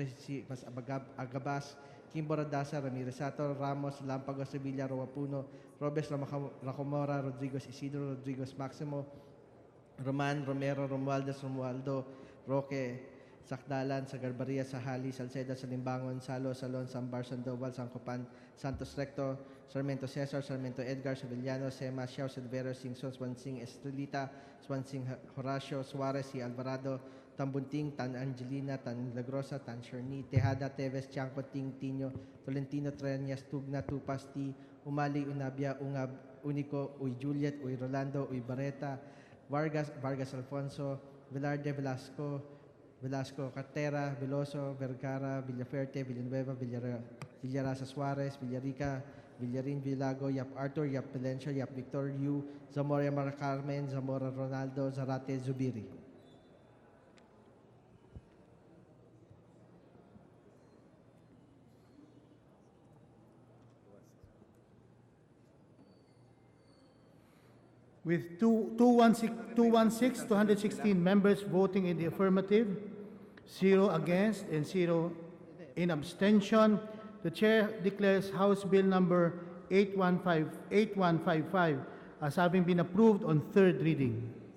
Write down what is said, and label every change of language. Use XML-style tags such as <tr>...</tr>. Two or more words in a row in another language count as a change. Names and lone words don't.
<en>Agabas, Kimbo Radasa, Ramirez Sato, Ramos, Lampagos, Sevilla, Roapuno, Robes, Racomora, Rodriguez Isidro, Rodriguez Maximo, Roman, Romero, Romualdo, Roque, Sakdalan, Sagarbaria, Sahali, Salceda, Salimbangon, Salo, Salon, Sambar, Sandoval, Sancopan, Santos Recto, Sarmiento Cesar, Sarmiento Edgar, Sevillano, Sema, Xiao, Silvero, Singson, Swansing, Estrelita, Swansing, Horacio, Suarez, y Alvarado, Tambunting, Tan Angelina, Tan Milagrosa, Tan Sherni, Tejada, Teves, Chanco, Ting, Tino, Tolentino, Treñas, Tugna, Tupasti, Umali, Unabia, Ungab, Unico, Uy Juliet, Uy Rolando, Uy Barreta, Vargas Alfonso, Velarde, Velasco, Cartera, Veloso, Vergara, Villaferte, Villanueva, Villarasa Suarez, Villarica, Villarin, Villago, Yap Arthur, Yap Pelencio, Yap Victor, Yu, Zamora Mara Carmen, Zamora Ronaldo, Zarate, Zubiri. With 216 members voting in the affirmative, 0 against, and 0 in abstention, the Chair declares House Bill number 8155 as having been approved on third reading.</en>